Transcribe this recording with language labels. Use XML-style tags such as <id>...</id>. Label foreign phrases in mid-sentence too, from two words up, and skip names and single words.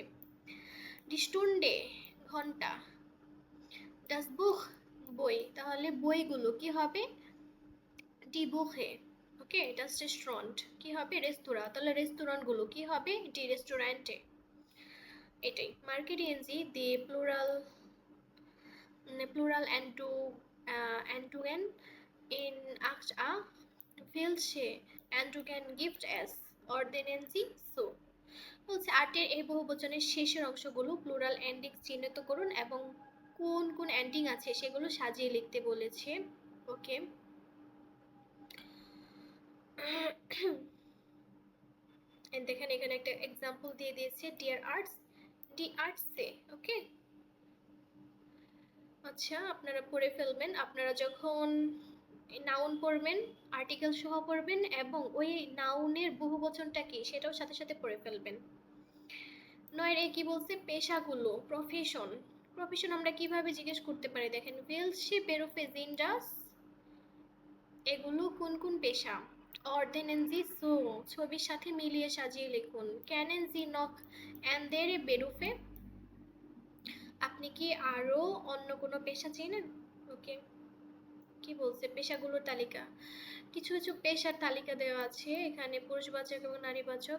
<de>die Stunde</de> <bn>ঘন্টা,</bn> <de>das Buch</de> <bn>বই, তাহলে বইগুলো কি হবে,</bn> <de>die Bücher.</de> <bn>ওকে,</bn> <de>das Restaurant</de> <bn>কি হবে, রেস্তোরাঁ, তাহলে রেস্টুরেন্টগুলো কি হবে,</bn> <de>die Restaurants. এটাই Markieren Sie die Plural Endungen in 8a welche Endungen gibt es? Ordnen Sie so.</de> <bn>বলছে 8 এর এই বহুবচনের শেষের অংশগুলো</bn> <en>plural ending</en> <bn>চিহ্নিত করুন এবং কোন কোন এন্ডিং আছে সেগুলো সাজিয়ে লিখতে বলেছে। ওকে, দেখেন এখানে একটা এক্সাম্পল দিয়ে দিয়েছে,</bn> <de>der Arzt, die Ärzte.</de> <bn>ওকে, আচ্ছা আপনারা পড়ে ফেলবেন, আপনারা যখন নাউন পড়বেন আর্টিকেল সহ পড়বেন এবং ওই নাউনের বহুবচনটা কি সেটাও সাথে সাথে পড়ে ফেলবেন। 9 এ কি বলছে, পেশাগুলো, প্রফেশন। প্রফেশন আমরা কিভাবে জিজ্ঞেস করতে পারি, দেখেন</bn> <de>welche Berufe sind das,</de> <bn>এগুলো কোন কোন পেশা।</bn> <de>Ordnen Sie so</de> <bn>ছবির সাথে মিলিয়ে সাজিয়ে লিখুন।</bn> <de>Kennen Sie noch andere Berufe,</de> <bn>আপনি কি আরো অন্য কোনো পেশা চেনেন। ওকে, কি বলছে, পেশাগুলোর তালিকা, কিছু কিছু পেশার তালিকা দেওয়া আছে এখানে, পুরুষবাচক এবং নারীবাচক।</bn>